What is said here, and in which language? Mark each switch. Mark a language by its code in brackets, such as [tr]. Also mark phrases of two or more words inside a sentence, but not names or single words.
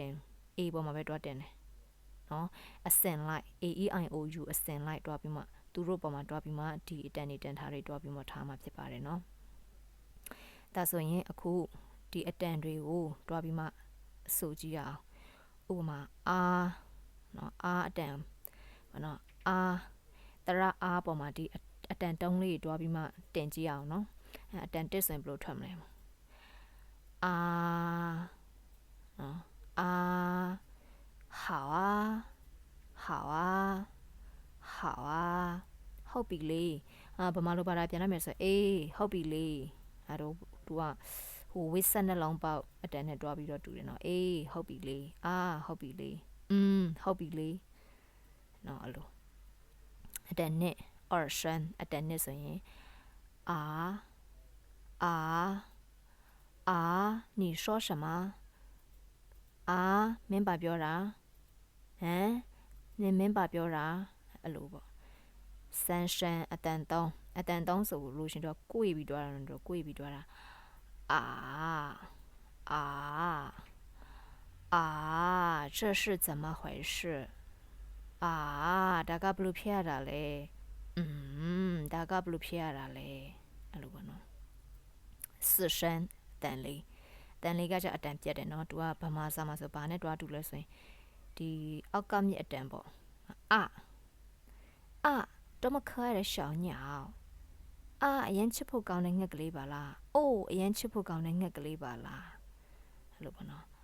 [my] A ပေါ်မှာပဲတွားတင်တယ်နော်အစင်လိုက် A E I O U အစင်လိုက်တွားပြီးမှသူတို့ပေါ်မှာတွားပြီးမှဒီအတန်နေတန်ထားတွေတွားပြီးမှထားမှာဖြစ်ပါတယ်နော်ဒါဆိုရင်အခုဒီအတန်တွေကိုတွားပြီးမှဆိုကြည့်ရအောင်ဥပမာRနော် R အတန်နော် R တရ R ပေါ်မှာဒီအတန်တုံးလေးတွားပြီးမှတင်ကြည့်အောင်နော်အတန်တစ်ဆိုရင်ဘယ်လိုထွက်မလဲ R နော် R [zh] 好啊好啊好啊 [my] ဟုတ်ပြီလေဗမာလိုဘာသာပြန်လိုက်မယ်ဆိုအေးဟုတ်ပြီလေအဲ့တော့သူကဟိုဝိဆက်နှလုံးပေါက်အတန်နဲ့တွားပြီးတော့တူတယ်နော်အေးဟုတ်ပြီလေဟုတ်ပြီလေဟုတ်ပြီလေနော်အဲ့လိုအတန်နဲ့ or shan အတန်နဲ့ဆိုရင် [zh] 你说什么 [my] မင်းပါပြောတာနင်မင်းပါပြောတာအဲ့လိုပေါ့ဆန်ရှန်အတန်3ဆိုလို့ရှင်တော့ကိုယ်ပြီးတွားတာတော့ကိုယ်ပြီးတွားတာ [zh] 这是怎么回事 [my] ဒါကဘလို့ဖြစ်ရတာလဲဒါကဘလို့ဖြစ်ရတာလဲအဲ့လိုပေါ့နော်四声တန်လေးကကြအတန်ပြတ်တယ်နော်သူကဗမာစာမှာဆိုဘာနဲ့တွားတူလဲဆိုရင်ဒီအောက်ကမြစ်အတန်ပေါ့ [zh] 多么可爱的小鸟 [my] အရင်ချစ်ဖို့ကောင်းတဲ့ငှက်ကလေးပါလားအရင်ချစ်ဖို့ကောင်းတဲ့ငှက်ကလေးပါလားအဲ့လိုပေါ့နော်